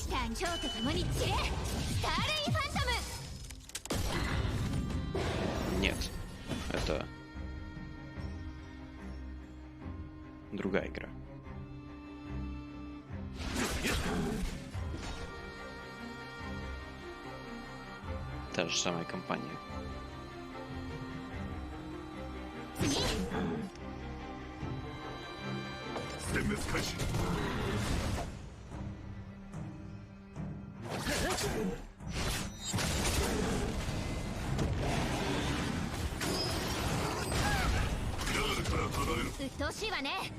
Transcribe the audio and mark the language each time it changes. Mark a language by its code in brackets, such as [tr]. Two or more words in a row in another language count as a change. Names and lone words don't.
[ja] 蝶と共に散れスターレインファントム [ru] Нет, это другая игра. Та же самая компания. [ja] 殲滅開始。鬱陶しいわね。